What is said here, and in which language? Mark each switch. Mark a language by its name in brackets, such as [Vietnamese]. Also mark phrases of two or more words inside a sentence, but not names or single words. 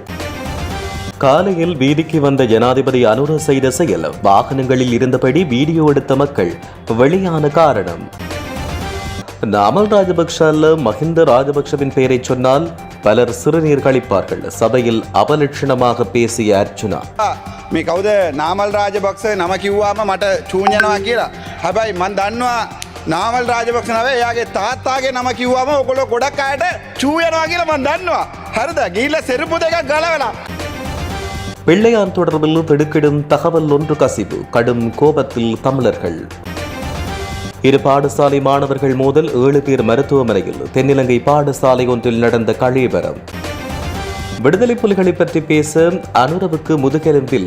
[Tamil] காலையில் வீதிக்கு வந்த ஜனாதிபதி அனுர செய்த செயல், வாகனங்களில் இருந்தபடி வீடியோ எடுத்த மக்கள், வெளியான காரணம். நாமல் ராஜபக்ஷ அல்ல மஹிந்த ராஜபக்ஷவின் பெயரை சொன்னால் பலர் சிறுநீர் கழிப்பார்கள். சபையில் அவலட்சணமாக பேசிய அர்ச்சுனா, [Sinhala] මේ කවුද නාමල් රාජපක්ෂ නම කිව්වාම මට චූඤ්ඤනවා කියලා. හැබැයි මන් දන්නවා නාමල් රාජපක්ෂ නම එයාගේ තාත්තාගේ නම කිව්වම ඔයගොල්ලෝ ගොඩක් අයට චූයනවා කියලා මන් දන්නවා. හරිද? ගිහිල්ලා செருப்பு දෙකක් ගලවලා. [Tamil] பிள்ளையான் தொடர்பில் திடுக்கிடும் தகவல் ஒன்று கசிவு, கடும் கோபத்தில் தமிழர்கள். இரு பாடசாலை மாணவர்கள் மோதல், 7 பேர் மருத்துவமனையில். தென்னிலங்கை பாடசாலை ஒன்றில் நடந்த கலவரம். விடுதலை புலிகளை பற்றி பேச அனுரவுக்கு முதுகெலும்பில்லை.